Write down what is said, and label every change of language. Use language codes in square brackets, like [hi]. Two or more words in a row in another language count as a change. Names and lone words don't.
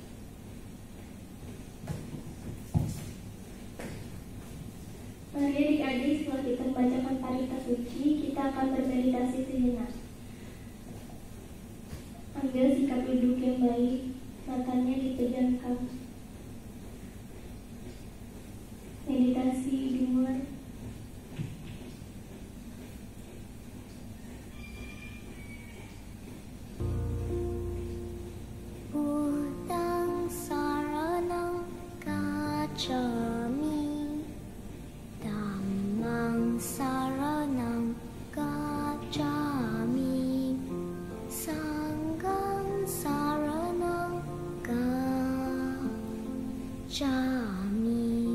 [id] Mari adik-adik, setelah kita membacakan parita suci, kita akan bermeditasi sejenak. Ambil sikap duduk yang baik, matanya dipejamkan. Meditasi dimulai. [pi] Budang saranang gacchami, Dhammang saranang gacchami, Sanghang saranang gacchami.